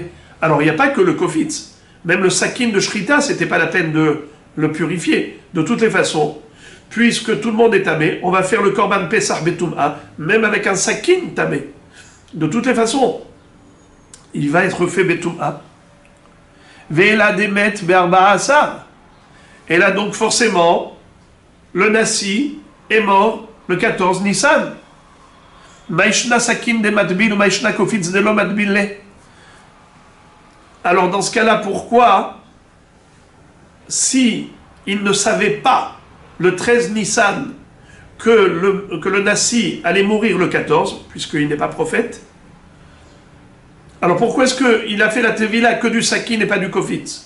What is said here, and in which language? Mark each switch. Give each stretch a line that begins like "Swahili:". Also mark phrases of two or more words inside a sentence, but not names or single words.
French: Alors il n'y a pas que le Kofitz. Même le Sakin de Shrita, c'était pas la peine de le purifier. De toutes les façons, puisque tout le monde est tamé, on va faire le
Hebrew: קרבן פסח בטומאה,
French: même avec un Sakin tamé. De toutes les façons, il va être fait Betum'a.
Aramaic: ואלא דמית בארבעה עשר.
French: Et là donc forcément, le Nassi est mort le 14 Nissan.
Aramaic: מאי שנא סכין דמטביל ou מאי שנא קופיץ דלא מטביל.
French: Alors dans ce cas-là, pourquoi, si il ne savait pas le 13 Nissan que le Nassi allait mourir le 14, puisqu'il n'est pas prophète, alors pourquoi est-ce qu'il a fait la tevila que du sakin et pas du kofitz?